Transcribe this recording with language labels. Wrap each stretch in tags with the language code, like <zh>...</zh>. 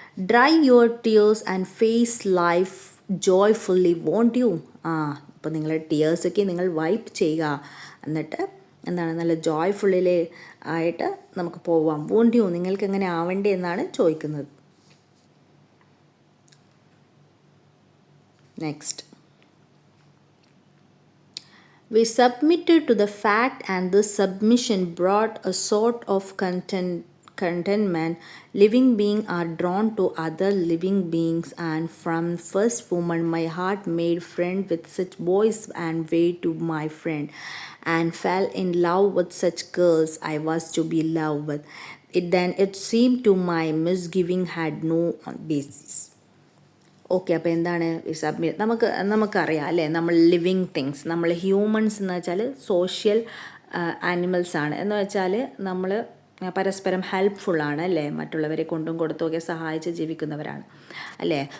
<en>Dry your tears and face life joyfully won't you.</en> <ml>അപ്പോൾ നിങ്ങളുടെ ടിയേഴ്സൊക്കെ നിങ്ങൾ വൈപ്പ് ചെയ്യുക, എന്നിട്ട് എന്താണ് നല്ല ജോയ്ഫുള്ളിലെ ആയിട്ട് നമുക്ക് പോവാം.</ml> <en>won't you,</en> <ml>നിങ്ങൾക്ക് എങ്ങനെ ആവണ്ടേ എന്നാണ് ചോദിക്കുന്നത്.</ml> <en>Next, we submitted to the fact, and this submission brought a sort of contentment. Living beings are drawn to other living beings, and from first moment my heart made friend with such boys and way to my friend, and fell in love with such girls I was to be loved with. It seemed to my misgiving had no basis.</en> <ml>Okay, അപ്പോൾ എന്താണ് submit? നമുക്കറിയാം അല്ലേ, നമ്മൾ living things, നമ്മൾ humans എന്ന് വെച്ചാൽ social animals ആണ്. എന്ന് വെച്ചാൽ നമ്മൾ പരസ്പരം ഹെൽപ്ഫുള്ളാണ് അല്ലേ, മറ്റുള്ളവരെ കൊണ്ടും കൊടുത്തുമൊക്കെ സഹായിച്ച് ജീവിക്കുന്നവരാണ് അല്ലേ.</ml>